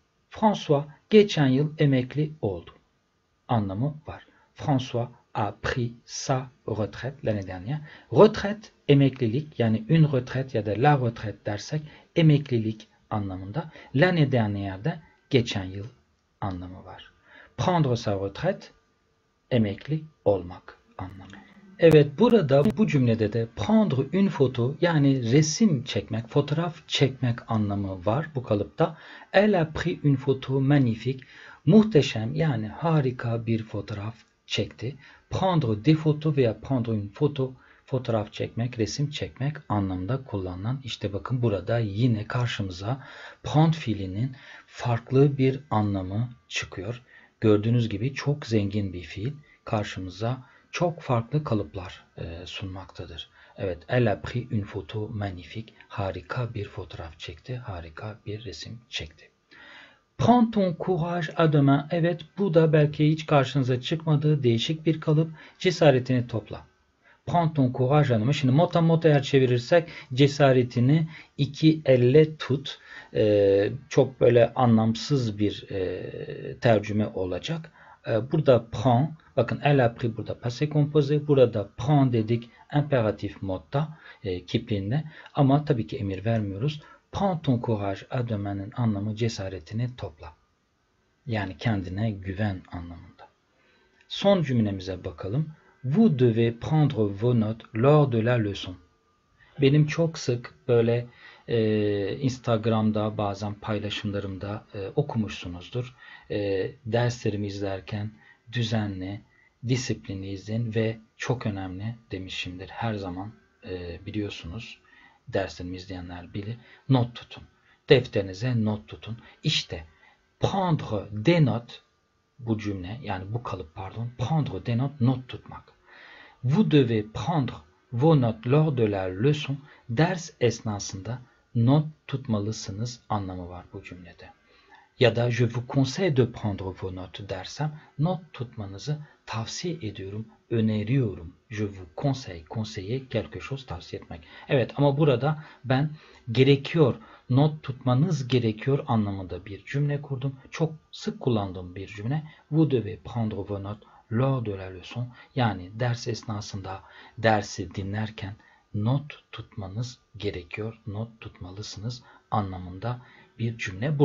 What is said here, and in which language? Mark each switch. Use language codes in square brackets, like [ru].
[tr] François geçen yıl emekli oldu anlamı var. [fr] François a pris sa retraite l'année dernière. [tr] Retraite emeklilik, yani une retraite ya da la retraite dersek emeklilik anlamında. L'année dernière'de geçen yıl anlamı var. Prendre sa retraite emekli olmak anlamı. Evet, burada bu cümlede de [fr] prendre une photo, [tr] yani resim çekmek, fotoğraf çekmek anlamı var bu kalıpta. [fr] Elle a pris une photo magnifique. [tr] Muhteşem, yani harika bir fotoğraf çekti. [fr] Prendre des photos [tr] veya prendre une photo, fotoğraf çekmek, resim çekmek anlamda kullanılan. İşte bakın burada yine karşımıza prendre fiilinin farklı bir anlamı çıkıyor. Gördüğünüz gibi çok zengin bir fiil karşımıza çok farklı kalıplar sunmaktadır. [fr] Evet, elle a pris une photo magnifique. [tr] Harika bir fotoğraf çekti, harika bir resim çekti. [fr] Prends ton courage à deux mains. [tr] Evet, bu da belki hiç karşınıza çıkmadığı değişik bir kalıp. Cesaretini topla. [fr] Prends ton courage à deux mains. [tr] Şimdi mota eğer çevirirsek cesaretini iki elle tut. Çok böyle anlamsız bir tercüme olacak. Burada prends, bakın elle a pris burada passé composé, burada prends dedik imperatif modda kipliğinde, ama tabii ki emir vermiyoruz. [fr] Prends ton courage à deux mains' [tr] anlamı cesaretini topla. Yani kendine güven anlamında. Son cümlemize bakalım. [fr] Vous devez prendre vos notes lors de la leçon. [tr] Benim çok sık böyle Instagram'da bazen paylaşımlarımda okumuşsunuzdur. Derslerimi izlerken düzenli, disiplinli izleyin ve çok önemli demişimdir. Her zaman biliyorsunuz, derslerimi izleyenler bilir. Not tutun. Defterinize not tutun. İşte [fr] prendre des notes, [tr] bu cümle, yani bu kalıp pardon, prendre des notes, not tutmak. [fr] Vous devez prendre vos notes lors de la leçon. [tr] Ders esnasında not tutmalısınız anlamı var bu cümlede. Ya da [fr] je vous conseille de prendre vos notes [tr] dersem not tutmanızı tavsiye ediyorum, öneriyorum. Je vous conseille, conseiller quelque chose, tavsiye etmek. Evet, ama burada ben gerekiyor, not tutmanız gerekiyor anlamında bir cümle kurdum. Çok sık kullandığım bir cümle. [fr] Vous devez prendre vos notes lors de la leçon, [tr] yani ders esnasında, dersi dinlerken not tutmanız gerekiyor, not tutmalısınız anlamında bir cümle.